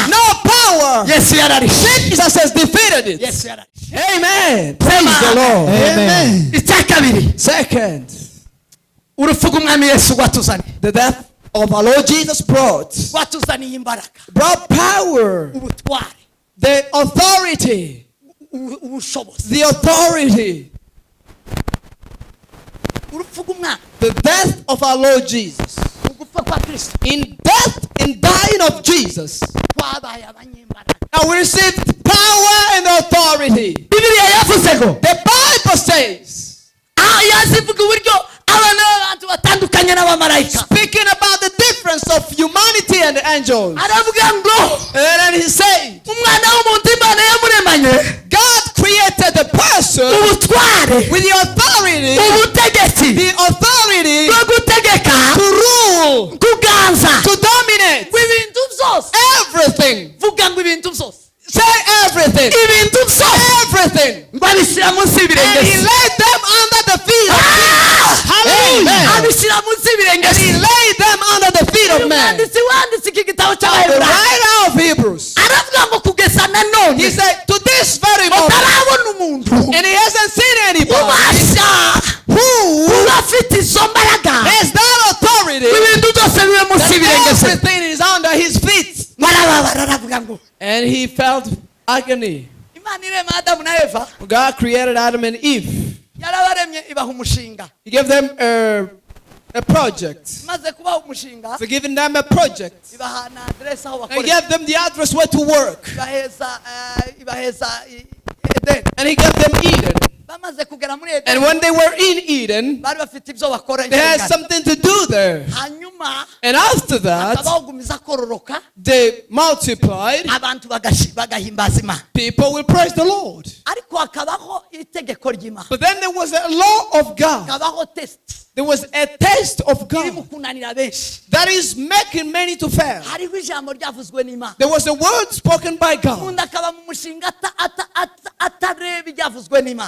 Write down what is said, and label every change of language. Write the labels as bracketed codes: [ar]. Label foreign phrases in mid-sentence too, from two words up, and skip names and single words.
[en] No power. [rw] Yesu yararishe. [en] Jesus has defeated it. [rw] Yesu yararishe. [en] Amen. Praise the Lord. Amen. [rw] icya kabiri [en] Second, [rw] urupfu rw'umwami Yesu rwatuzaniye [en] the death of our Lord Jesus [rw] rwatuzaniye imbaraga, [en] brought power, [rw] ubutware, [en] the authority, [rw] ubushobozi. [en] the authority. [rw] urupfu rw'umwami, [en] The death of our Lord Jesus. [rw] ugupfa kwa Kristo [en] In death, in dying of Jesus, [rw] twabaye abanyembaraga. [en] now we received power and authority. [rw] Bibiliya yavuze ngo [en] The Bible says, [rw] yazivuga uburyo abana b'abantu batandukanye n'abamarayika. [en] speaking about the difference of humanity and the angels. [rw] aravuga ngo [en] And then he said, [rw] umwana w'umuntu Imana yamuremanye [en] God created the person [rw] ubutware, [en] with the authority, [rw] ubutegetsi [en] the authority [rw] bwo gutegeka, [en] to rule, [rw] kuganza [en] to dominate [rw] ibintu byose. [en] everything. [rw] vuga ngo ibintu byose, [en] Say everything. [rw] ibintu byose [en] Everything. [rw] ngo abishyira munsi [en] And he [rw] y'ibirenge. [en] laid them under the feet of Jesus. Hallelujah. [rw] abishyira munsi y'ibirenge. [en] And he laid them under the feet of man. [rw] umwanditsi wanditse iki gitabo [en] The [rw] cy'Abaheburayo [en] writer of Hebrews. [rw] aravuga ngo kugeza na none [en] He said, to this very moment, [rw] utarabona umuntu [en] and he hasn't seen anybody [rw] ubasha [en] who [rw] uba afite izo mbaraga [en] has that authority [rw] ibintu byose bibe munsi [en] that [rw] y'ibirenge se. [en] everything is under his feet. [rw] barababara aravuga ngo [en] And he felt agony. [rw] imana irema adamu na eva [en] God created Adam and Eve. [rw] yarabaremye ibaha umushinga [en] He gave them a project. [rw] maze kubaha umushinga [en] So giving them a project. [rw] ibaha na aderesi aho [en] And [rw] bakorera [en] gave them the address where to work. [rw] ibaheza edeni [en] And he gave them Eden. [rw] bamaze kugera muri [en] And [rw] edeni [en] when they were in Eden, [rw] bari bafite ibyo bakora [en] they had [rw] inshingano. [en] something to do there. [rw] hanyuma [en] And after that, [rw] hakabaho gumiza kororoka [en] they multiplied. [rw] abantu bagahimbaza imana [en] People will praise the Lord. [rw] ariko hakabaho itegeko ry'imana [en] But then there was a law of God. [rw] hakabaho test [en] There was a taste of [rw] iri mu [en] God [rw] kunanira benshi [en] that is making many to fail. [rw] hariho ijambo ryavuzwe n'imana [en] There was a word spoken by God. [rw] umuntu akaba mu mushinga atareba ibyavuzwe n'imana